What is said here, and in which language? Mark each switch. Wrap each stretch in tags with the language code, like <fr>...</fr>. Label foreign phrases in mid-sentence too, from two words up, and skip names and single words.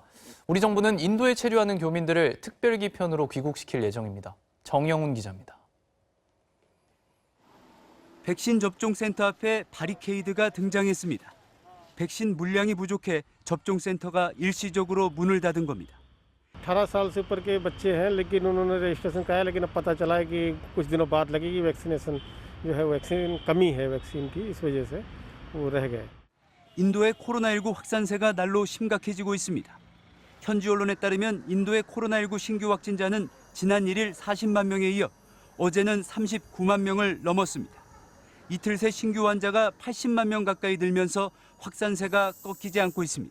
<ko>우리 정부는 인도에 체류하는 교민들을 특별기편으로 귀국시킬 예정입니다. 정영훈 기자입니다. 백신 접종센터 앞에 바리케이드가 등장했습니다. 백신 물량이 부족해 접종센터가 일시적으로 문을 닫은 겁니다.</ko> <hi>18 साल से ऊपर के बच्चे हैं लेकिन उन्होंने रजिस्ट्रेशन कराया लेकिन अब पता चला है कि कुछ दिनों बाद लगेगी वैक्सीनेशन जो है वैक्सीन कमी है वैक्सीन की इस वजह से वो रह गए.</hi> <ko>인도의 코로나19 확산세가 날로 심각해지고 있습니다. 현지 언론에 따르면 인도의 코로나19 신규 확진자는 지난 1일 40만 명에 이어 어제는 39만 명을 넘었습니다. 이틀 새 신규 환자가 80만 명 가까이 늘면서 확산세가 꺾이지 않고 있습니다.</ko>